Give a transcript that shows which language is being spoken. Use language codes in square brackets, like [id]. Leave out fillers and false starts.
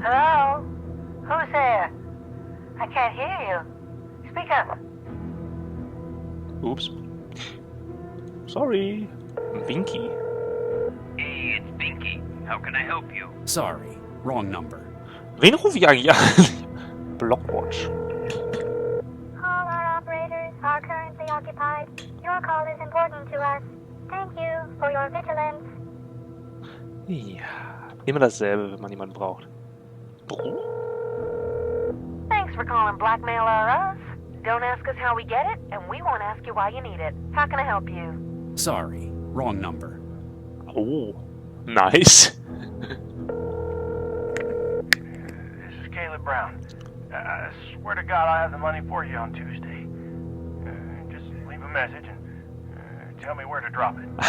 [en] Hello? Who's there? I can't hear you. Speak up. Ups. Sorry. Winky. Hey, it's Binky. How can I help you? Sorry, wrong number. [de] Wen rufe ich eigentlich an? [en] Blockwatch. All our operators are currently occupied. Your call is important to us. Thank you for your vigilance. [de] Ja, immer dasselbe, wenn man jemanden braucht. [en] Thanks for calling Blackmail or Us. Don't ask us how we get it, and we won't ask you why you need it. How can I help you? Sorry, wrong number. Oh, nice. This is Caleb Brown. I swear to God I'll have the money for you on Tuesday. Just leave a message and tell me where to drop it.